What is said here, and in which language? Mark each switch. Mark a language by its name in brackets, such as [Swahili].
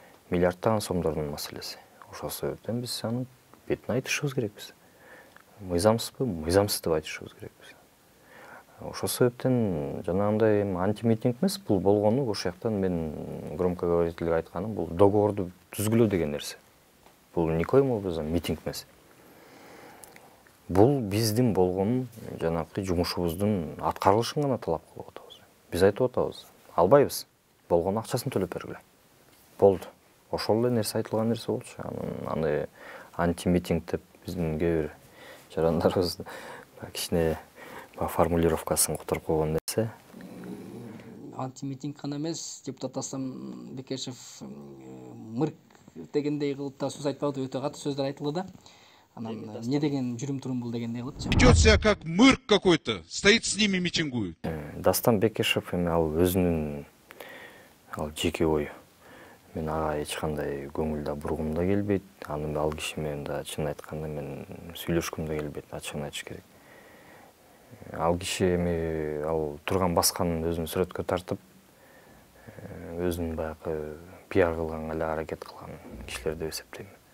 [Kyrgyz] Миллиардтаган сомдордун маселеси. Ошол себептен биз анын бетин айтышыбыз керекпиз. Мыйзамсызбы? Мыйзамсыз деп айтышыбыз керекпиз. Ошол себептен жанагындай антимитинг эмес, бул болгону ошол жактан мен громкоговорительге айтканым, бул договорду түзгүлөө деген нерсе. Бул [Russian] никоим образом [Kyrgyz] митинг эмес. Бул биздин болгон жанакы жумушубуздун аткарылышын гана талап кылып атабыз. Биз айтып атабыз, албайбыз. Болгон акчасын төлөп бергиле. Болду. Ошол эле нерсе айтылган нерсе болчу. Аны антимитинг деп биздин кээ бир жарандарыбыз кичине формулировкасын которуп койгон нерсе. Антимитинг гана эмес, депутат Аслан Бекешев мырк дегендей кылып да сөз айтпады, өтө катуу сөздөр айтылды да. Анан не деген жүрүм турум бул дегендей кылыпчы. [Russian] Ведет себя как мырк какой-то, стоит с ними митингует. [Kyrgyz] Дастан Бекешев эми ал өзүнүн жеке ою. Мен ага эч кандай көңүл да бургум да келбейт. Аны ал киши менен да чын айтканда мен сүйлөшкүм да келбейт, ачыгын айтыш керек. Ал киши эми ал турган басканын өзүнүн сүрөткө тартып, өзүнүн баягы пиар кылганга эле аракет кылган кишилер деп эсептейм.